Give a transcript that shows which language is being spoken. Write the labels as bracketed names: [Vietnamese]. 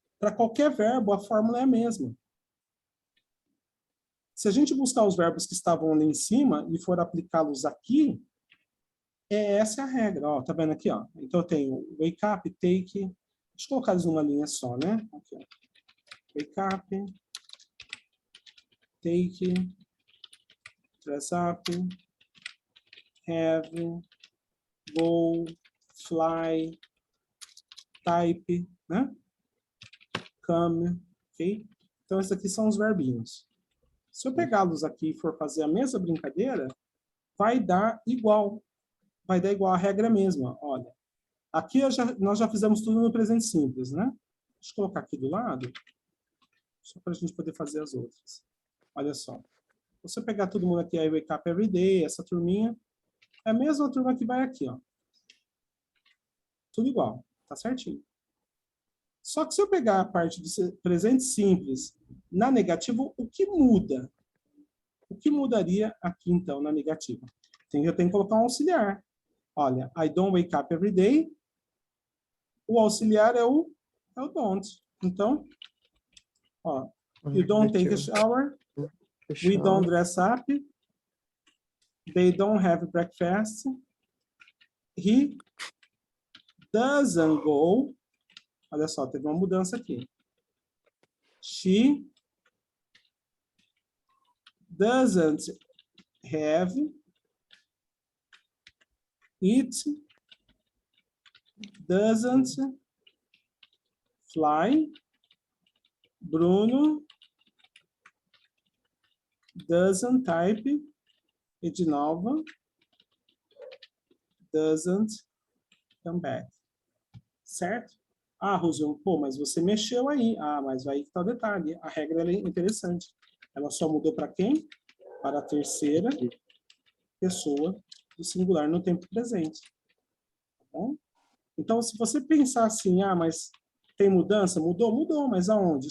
[Portuguese] Para qualquer verbo, a fórmula é a mesma. Se a gente buscar os verbos que estavam ali em cima e for aplicá-los aqui, essa é a regra. Ó, tá vendo aqui? Ó? Então, eu tenho [English] wake up, take... [Portuguese] Deixa eu colocar eles numa linha só, né? Aqui, ó. [English] Wake up, take, dress up, have, go, fly, type, né? Come, ok? [Portuguese] Então, esses aqui são os verbinhos. Se eu pegá-los aqui e for fazer a mesma brincadeira, vai dar igual. Vai dar igual, a regra é a mesma. Olha, aqui nós já fizemos tudo no presente simples, né? Deixa eu colocar aqui do lado, só para a gente poder fazer as outras. Olha só. Você pegar todo mundo aqui, aí [English] wake up every day, [Portuguese] essa turminha, é a mesma turma que vai aqui, ó. Tudo igual, tá certinho. Só que se eu pegar a parte de presente simples na negativa, o que muda? O que mudaria aqui, então, na negativa? Eu tenho que colocar um auxiliar. [English] Olha, I don't wake up every day. [Portuguese] O auxiliar é o [English] don't. [Portuguese] Então, ó, [English] you don't take a shower. We don't dress up. They don't have breakfast. He doesn't go. [Portuguese] Olha só, teve uma mudança aqui. [English] She doesn't have. It doesn't fly. Bruno doesn't type. [Portuguese] E de novo, [English] doesn't come back. [Portuguese] Certo? Ah, Rosão, pô, mas você mexeu aí. Ah, mas aí que tá o detalhe. A regra é interessante. Ela só mudou para quem? Para a terceira pessoa do singular no tempo presente. Tá bom? Então, se você pensar assim, ah, mas tem mudança? Mudou? Mudou, mas aonde?